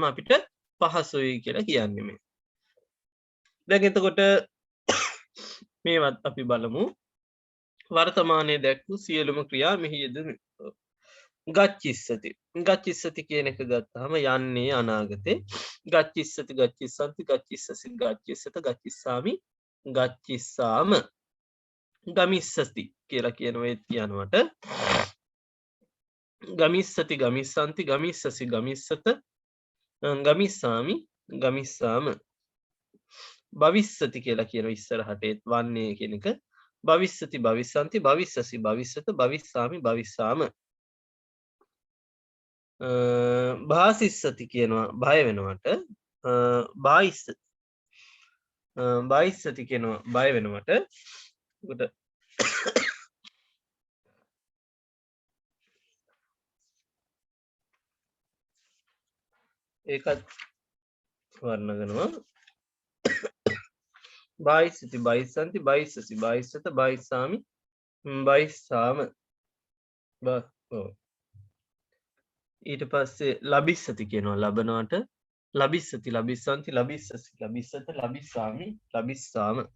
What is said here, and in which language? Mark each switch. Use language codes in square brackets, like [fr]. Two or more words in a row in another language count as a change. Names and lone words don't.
[si] අපිට පහසුයි කියලා කියන්නේ මේ දැන් එතකොට මේවත් අපි බලමු වර්තමානයේ දැක්වූ සියලුම ක්‍රියා මෙහි යෙදුණු [pi] ගච්ඡිස්සති ගච්ඡිස්සති [si] කියන එක ගත්තාම යන්නේ අනාගතේ [pi] ගච්ඡිස්සති ගච්ඡිස්සන්ති ගච්ඡිස්සසි ගච්ඡිස්සත ගච්ඡිස්සාමි ගච්ඡිස්සාම ගමිස්සති [si] කියලා කියනවා ඒත් කියනවට [pi] ගමිස්සති ගමිස්සන්ති ගමිස්සසි ගමිස්සත ගමිස්සාමි ගමිස්සාම භවිස්සති [si] කියලා කියන ඉස්සරහට ඒත් වන්නේ කියන එක [pi] භවිස්සති භවිස්සන්ති භවිස්සසි භවිස්සත භවිස්සාමි භවිස්සාම භාසිස්සති [si] කියනවා බය වෙනවට [pi] භායිස්සති [si] කියනවා බය වෙනවට ඒකත් වර්ණගනවා [pi] භායිස්සති භායිස්සන්ති භායිස්සසි භායිස්සත භායිස්සාමි භායිස්සාම [si] ඊට පස්සේ [pi] ලබිස්සති [si] කියනවා ලබනවට [pi] ලබිස්සති ලබිස්සන්ති ලබිස්සසි ලබිස්සත ලබිස්සාමි ලබිස්සාම